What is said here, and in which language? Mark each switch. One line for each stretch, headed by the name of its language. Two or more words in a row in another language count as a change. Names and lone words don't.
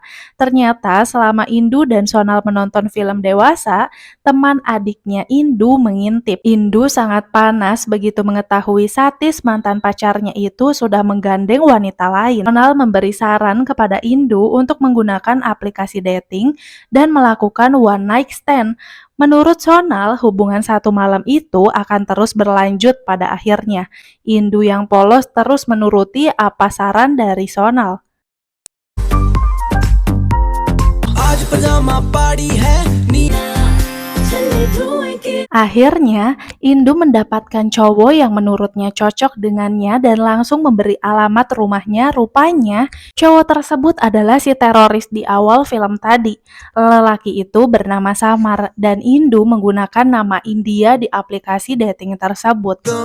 Indonesian: Ternyata selama Indu dan Sonal menonton film dewasa, teman adiknya Indu mengintip. Indu sangat panas begitu mengetahui Satis, mantan pacarnya itu sudah menggandeng wanita lain. Sonal memberi saran kepada Indu untuk menggunakan aplikasi dating dan melakukan
English: one night stand.
Indonesian: Menurut Sonal, hubungan 1 malam itu akan terus berlanjut pada akhirnya. Indu yang polos terus menuruti apa saran dari Sonal.
Punjabi: ਅੱਜ ਪਜਾਮਾ ਪਾੜੀ ਹੈ ਨੀ ਚਲੇ ਧੂਏਂ
Indonesian: Akhirnya, Indu mendapatkan cowok yang menurutnya cocok dengannya dan langsung memberi alamat rumahnya. Rupanya, cowok tersebut adalah si teroris di awal film tadi. Lelaki itu bernama Samar dan Indu menggunakan nama India di aplikasi dating tersebut.